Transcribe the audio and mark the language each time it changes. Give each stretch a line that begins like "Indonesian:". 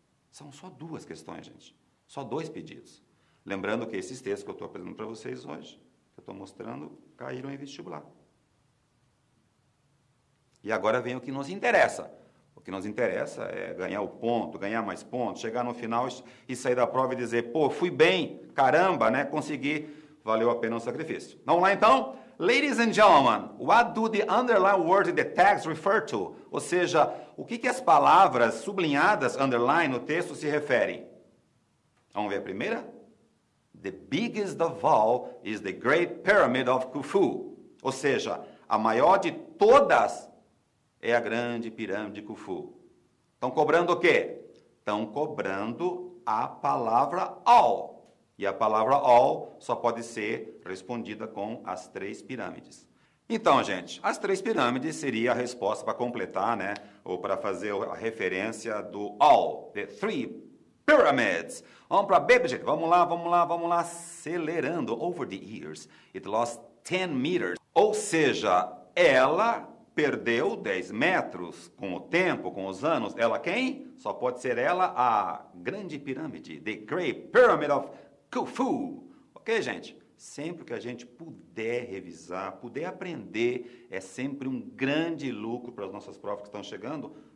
Portuguese: São só duas questões, gente. Só dois pedidos. Lembrando que esses textos que eu estou apresentando para vocês hoje, que eu estou mostrando, caíram em vestibular. E agora vem o que nos interessa. O que nos interessa é ganhar o ponto, ganhar mais pontos, chegar no final e sair da prova e dizer, pô, fui bem, caramba, né? Consegui, valeu a pena o sacrifício. Vamos lá, então?
English: Ladies and gentlemen, what do the underlined words in the text refer to?
Portuguese: Ou seja, o que as palavras sublinhadas, underline, no texto se referem? Vamos ver a primeira?
English: The biggest of all is the Great Pyramid of Khufu.
Portuguese: Ou seja, a maior de todas é a grande pirâmide de Khufu. Estão cobrando o quê? estão cobrando a palavra all. E a palavra all só pode ser respondida com as 3 pirâmides. Então, gente, as 3 pirâmides seria a resposta para completar, né? Ou para fazer a referência do all,
English: the 3 pyramids.
Portuguese: Vamos para B, gente. Vamos lá, acelerando. Over the years, it lost 10 meters. Ou seja, ela perdeu 10 metros com o tempo, com os anos. Ela quem? Só pode ser ela a grande pirâmide, the Great Pyramid of Khufu. Ok, gente? Sempre que a gente puder revisar, puder aprender, é sempre um grande lucro para as nossas provas que estão chegando.